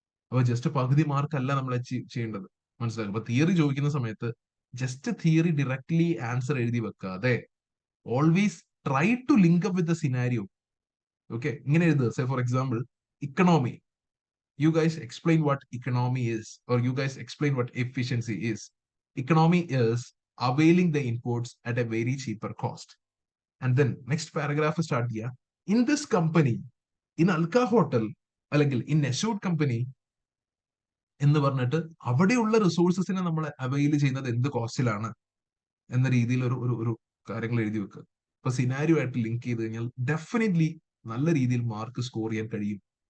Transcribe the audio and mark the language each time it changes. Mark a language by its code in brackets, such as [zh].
[ml] അപ്പൊ ജസ്റ്റ് പകുതി മാർക്ക് അല്ല നമ്മൾ അച്ചീവ് ചെയ്യേണ്ടത്. മനസ്സിലാക്കുക. അപ്പൊ തിയറി ചോദിക്കുന്ന സമയത്ത് ജസ്റ്റ് തിയറി ഡയറക്ട്ലി ആൻസർ എഴുതി വെക്കാതെ [en] Always try to link up with the scenario. [ml] Okay, ഇങ്ങനെ എഴുതുക. [en] Say for example, economy, you guys explain what economy is, or you guys explain what efficiency is. Economy is availing the imports at a very cheaper cost. And then next paragraph start here. In this company, in Alka Hotel, [ml] അല്ലെങ്കിൽ in Assured company എന്ന് പറഞ്ഞിട്ട് അവിടെയുള്ള റിസോഴ്സസിനെ നമ്മൾ avail ചെയ്യുന്നത് എന്ത് കോസ്റ്റിലാണ് എന്ന രീതിയിൽ ഒരു ഒരു ഒരു കാര്യങ്ങൾ എഴുതി വെക്കുക. അപ്പൊ സിനാരിയോ ആയിട്ട് ലിങ്ക് ചെയ്ത് കഴിഞ്ഞാൽ ഡെഫിനറ്റ്ലി നല്ല രീതിയിൽ മാർക്ക് സ്കോർ ചെയ്യാൻ കഴിയും.